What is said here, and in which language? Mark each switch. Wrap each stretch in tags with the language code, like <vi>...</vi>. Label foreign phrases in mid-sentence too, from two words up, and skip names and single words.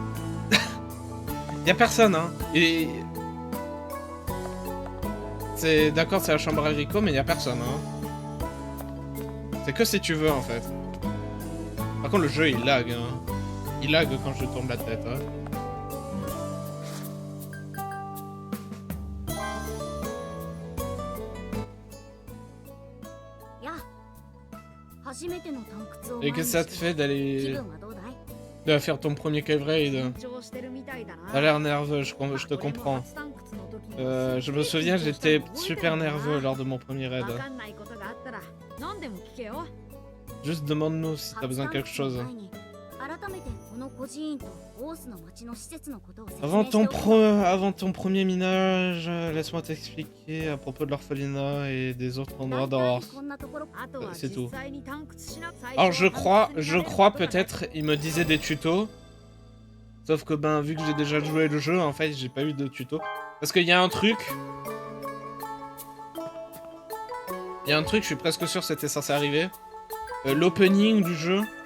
<fr>Y a personne, hein. Et... C'est... D'accord, c'est la chambre à Rico, mais y a personne, hein. C'est que si tu veux, en fait. Par contre, le jeu, il lag, hein. Il lag quand je tourne la tête, hein.</fr> <ja>初めての探掘を</ja> <fr>Et</fr> <ja>前</ja> <fr>que</fr> <ja>に</ja> <fr>ça te</fr> <ja>し</ja> <fr>fait</fr> <ja>て気</ja> <fr>d'aller...</fr> <ja>分はどうだい</ja> <fr>de faire ton premier</fr> <en>cave raid?</en> <ja>緊張してるみたいだな</ja> <fr>T'as l'air nerveux, je te comprends. Je me souviens, j'étais super nerveux lors de mon premier raid.</fr> <ja>わかんないことがあったら何でも聞けよ</ja> <fr>Juste demande-nous si t'as besoin de quelque chose.</fr> <ja>改めてこの孤児院とオースの町の施設のことを説明</ja> <fr>Avant</fr> <ja>してお</ja> <fr>ton,</fr> <ja>く</ja> <fr>avant ton premier minage, laisse-moi t'expliquer à propos de l'orphelinat et des autres endroits</fr> <ja>大体</ja> <fr>d'Ors.</fr> <ja>こんなところあとは</ja> <fr>C'est tout.</fr> <ja>実際に探掘しな</ja> <fr>Alors je crois peut-être, il me disait des tutos. Sauf que ben, vu que j'ai déjà joué le jeu, en fait, j'ai pas eu de tuto. Parce qu'il y a un truc... Il y a un truc, je suis presque sûr que c'était censé arriver. L'opening du jeu.</fr>